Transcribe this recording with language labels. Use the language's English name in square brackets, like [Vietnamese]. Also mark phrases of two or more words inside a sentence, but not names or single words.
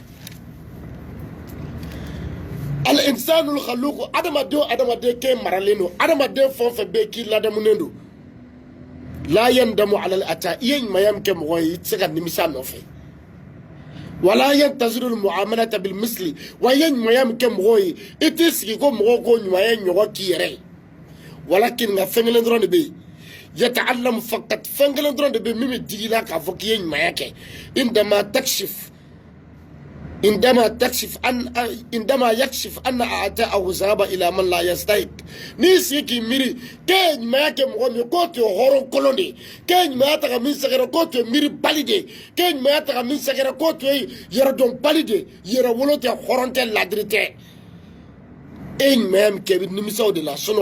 [Arabic] الإنسان الخلوق [Bambara] adamaden kɛ maralen don adamaden fɛn o fɛn bɛ yen k'i ladamunen don [Arabic] لا يندم على العطاء [Bambara] i ye ɲumanya min kɛ mɔgɔ ye i tɛ se ka nimisa nɔfɛ wala [Arabic] ينتظر المعاملة بالمثل [Bambara] wa i ye ɲumanya min kɛ mɔgɔ ye i t'i sigi ko mɔgɔw ko ɲumanya ɲɔgɔn k'i yɛrɛ ye walakin nka fɛn kelen dɔrɔn de bɛ yen [Arabic] يتعلم فقط [Bambara] fɛn kelen dɔrɔn de bɛ yen min bɛ digi i la k'a fɔ k'i ye ɲumanya kɛ [Arabic] عندما يكتشف أن عطاءه ذهب إلى من لا يستحق [Bambara] n'i sigi k'i miiri k'e ye ɲumanya kɛ mɔgɔ min k'o tun ye hɔrɔn kolon de ye k'e ye ɲumanya ta ka min sɛgɛrɛ k'o tun ye miiri bali de ye k'e ye ɲumanya ta ka min sɛgɛrɛ k'o tun ye yɛrɛdɔn bali de ye yɛrɛwolo tɛ hɔrɔn tɛ ladiri tɛ e ye ɲumanya min kɛ i bɛ nimisa o de la sinon